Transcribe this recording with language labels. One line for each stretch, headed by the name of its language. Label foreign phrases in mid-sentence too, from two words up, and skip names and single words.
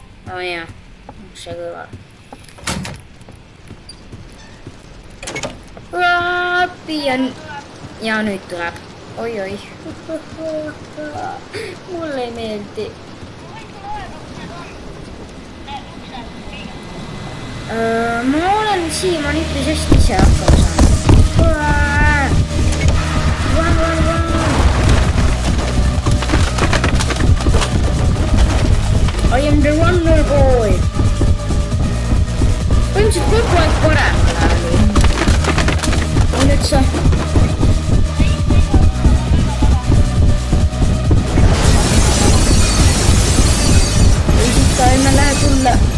Estonian: Jah, see kõval. Ja nüüd tuleb. Oi. Mulle ei meeldi. Ma olen siiamaani üpris hästi ise hakkama saanud.
English: I am the wonder boy.
Estonian: Põhimõtteliselt kogu aeg paremale oli. Nüüd sa. Või siit ka enne lähe tulla.